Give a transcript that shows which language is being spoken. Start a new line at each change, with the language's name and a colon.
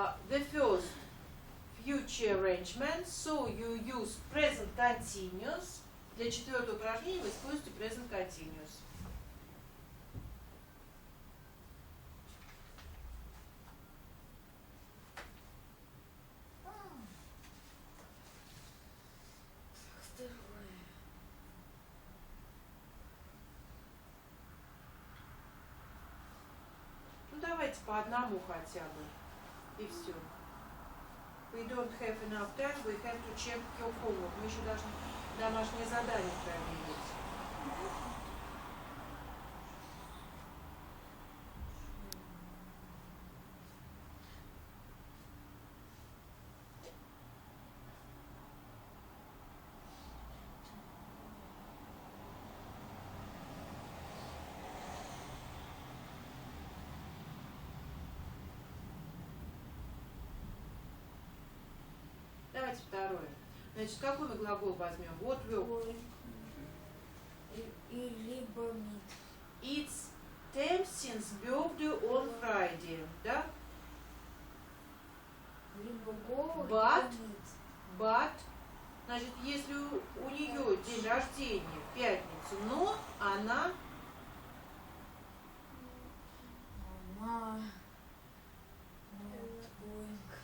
English: The first, future arrangement, so you use present continuous.
Russian: Для 4 упражнения вы используете present continuous. Ну давайте по одному хотя бы. И все.
English: We don't have enough time, we have to check your homework.
Russian: Мы еще должны домашнее задание проверить. Давайте второе. Значит, какой мы глагол возьмем? Вот work. И либо meet.
English: It's Tamsin's birthday on Friday.
Russian: Да? Либо go,
English: But.
Russian: либо meet. But, значит, если у нее день рождения в пятницу, но она
English: Not going.